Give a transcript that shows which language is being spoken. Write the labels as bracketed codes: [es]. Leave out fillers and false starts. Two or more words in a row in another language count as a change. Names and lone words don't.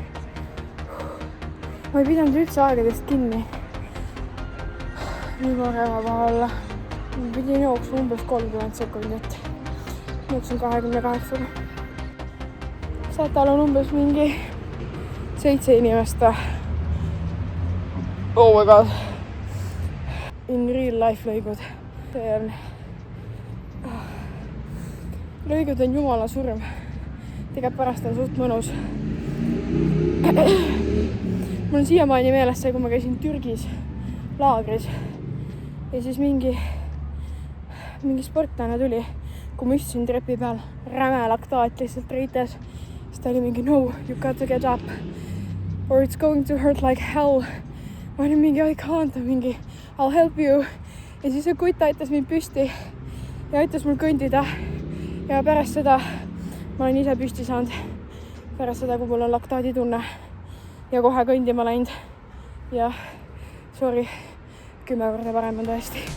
[et] Ma ei pidanud üldse aegadest kinni. Nii korema paha olla. Ma pidin jooksma umbes 30 sekundit. Jooksin 28-ga. Sätal on umbes mingi 7 inimest. [en] Oh my god. In real life [et] lõigud. See on... Lõigud on jumala surm. Tegelikult pärast on suht mõnus. Mul on siiamaani meeles see, kui ma käisin Türgis laagris. Ja siis mingi sportlane tuli, kui ma istusin trepi peal. Räme laktaat lihtsalt reites. Siis ta oli mingi, [en] no, you got to get up. Or it's going to hurt like hell. [et] Ma olin mingi, [en] I can't. Mingi, I'll help you. [et] Ja siis see kutt aitas mind püsti. Ja aitas mul kõndida. Ja pärast seda ma olen ise püsti saanud. Pärast seda, kui mul on laktaadi tunne. Ja kohe kõndima läinud. Ja sorry, 10 korda parem on tõesti.